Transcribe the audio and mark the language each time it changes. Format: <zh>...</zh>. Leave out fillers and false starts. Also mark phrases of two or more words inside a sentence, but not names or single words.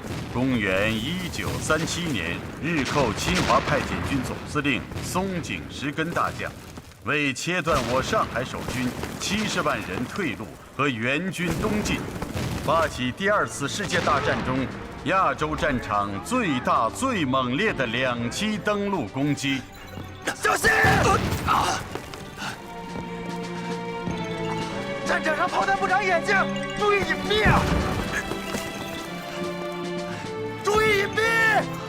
<zh>公元1937年，日寇侵华派遣军总司令松井石根大将，为切断我上海守军70万人退路和援军东进，发起第2次世界大戰中亞洲戰場最大最猛烈的2期登陸攻擊。小心！戰場上炮彈不長眼睛，注意隱蔽啊！注意隱蔽！</zh>